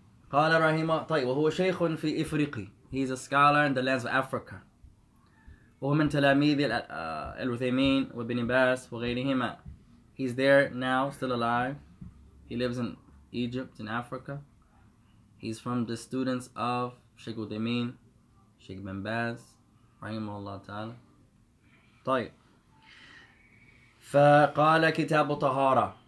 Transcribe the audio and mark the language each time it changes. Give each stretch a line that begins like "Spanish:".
Arabic: قال رحمه طيب وهو شيخ في إفريقي.
English: He's a scholar in the lands of Africa.
Arabic: وهو من تلاميذ العثيمين وابن باز وغيرهما.
English: He's there now, still alive. He lives in Egypt, in Africa. He's from the students of Sheikh Uthaymeen, Sheikh bin Baz, rahimahullah ta'ala.
Arabic: طيب. فقال كتاب طهارة.